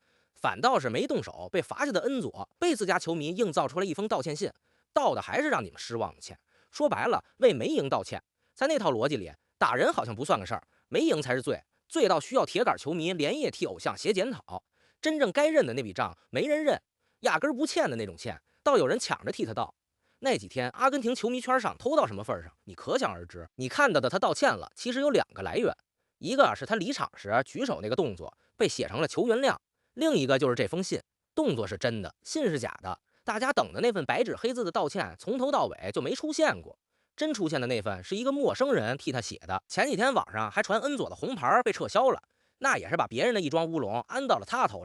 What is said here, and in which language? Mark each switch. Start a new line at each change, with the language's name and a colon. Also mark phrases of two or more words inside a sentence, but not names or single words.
Chinese: 反倒是没動手被罰下的恩佐，被自家球迷硬造出來一封道歉信，道的還是讓你們失望的歉。說白了，為沒贏道歉。在那套邏輯裡，打人好像不算個事兒，沒贏才是罪，罪到需要鐵桿球迷連夜替偶像寫檢討。真正該認的那筆賬沒人認，壓根不欠的那種欠，倒有人搶着替他道。那幾天阿根廷球迷圈上偷到什麼份上，你可想而知。你看到的他道歉了，其實有2個來源，一個是他離場時舉手那個動作被寫成了求原諒。另一個就是這封信，動作是真的，信是假的。大家等的那份白紙黑字的道歉，從頭到尾就沒出現過。真出現的那份是一個陌生人替他写的。前幾天網上還傳恩佐的紅牌被撤銷了，那也是把別人的一樁烏龍安到了他頭上。